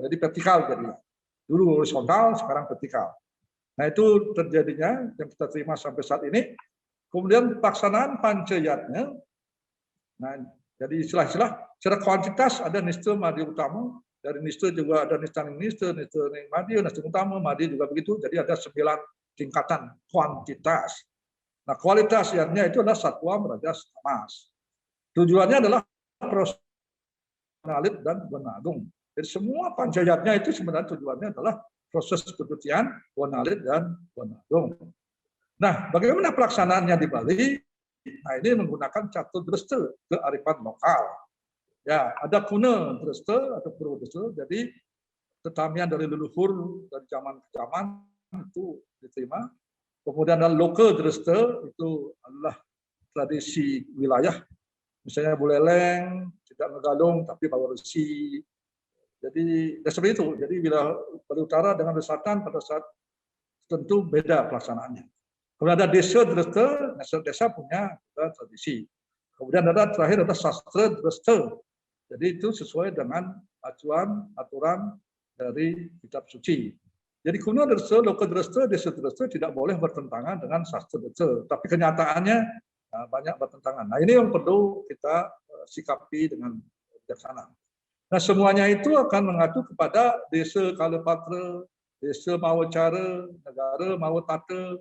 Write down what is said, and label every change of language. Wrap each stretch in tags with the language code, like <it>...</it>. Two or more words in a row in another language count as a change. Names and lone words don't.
<id>Jadi vertikal jadinya. Dulu horizontal, sekarang vertikal. Nah, itu terjadinya yang kita terima sampai saat ini. Kemudian pelaksanaan pancayatnya, nah, jadi istilah-istilah secara kuantitas ada nista madi utama, dari nista juga ada nista madi, nista utama, madi juga begitu. Jadi ada 9 tingkatan kuantitas. Nah, kualitasnya itu adalah satwa, merajas, tamas. Tujuannya adalah proses alit dan Wana Agung. Jadi semua pancayatnya itu sebenarnya tujuannya adalah proses kedudukan Wana Alit dan Wana Agung. Nah, bagaimana pelaksanaannya di Bali? Nah, ini menggunakan catur dresta kearifan lokal. Ya, ada kuna dresta atau purwo dresta. Jadi tetamian dari leluhur dari zaman ke zaman itu diterima. Kemudian ada lokal dresta itu adalah tradisi wilayah. Misalnya Buleleng tidak ngegalung tapi bawa resi. Jadi seperti itu. Jadi bila Bali Utara dengan Bali Selatan pada saat tentu beda pelaksanaannya. Kemudian ada desa dresta, desa punya tradisi. Kemudian ada terakhir ada sastra dresta. Jadi itu sesuai dengan acuan aturan dari kitab suci. Jadi kuno dresta, lokal dresta, desa dresta tidak boleh bertentangan dengan sastra dresta. Tapi kenyataannya banyak bertentangan. Nah, ini yang perlu kita sikapi dengan bijaksana. Nah, semuanya itu akan mengacu kepada desa Kalapatra, desa Mawacara, negara Mawatata.</id>